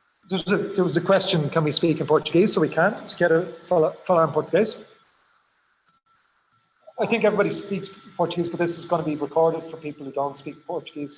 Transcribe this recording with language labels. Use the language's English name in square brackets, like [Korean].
[English] There was a question, can we speak in Portuguese? So we can. [Portuguese] Se quer falar em português? [English] I think everybody speaks Portuguese, but this is going to be recorded for people who don't speak Portuguese.